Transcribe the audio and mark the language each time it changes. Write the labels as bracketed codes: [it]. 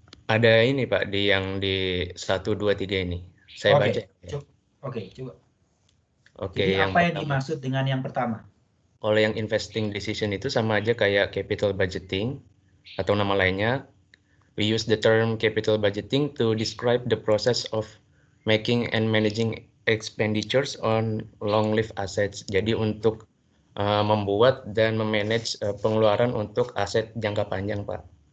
[id] Ada ini Pak, yang di 1, 2, 3 ini. Saya baca. Oke, coba. Oke, Jadi yang apa yang pertama, dimaksud dengan yang pertama? kalau yang investing decision itu sama aja kayak capital budgeting atau nama lainnya. [en] We use the term capital budgeting to describe the process of making and managing expenditures on long-lived assets. [id] Jadi untuk membuat dan memanage pengeluaran untuk aset jangka panjang, Pak.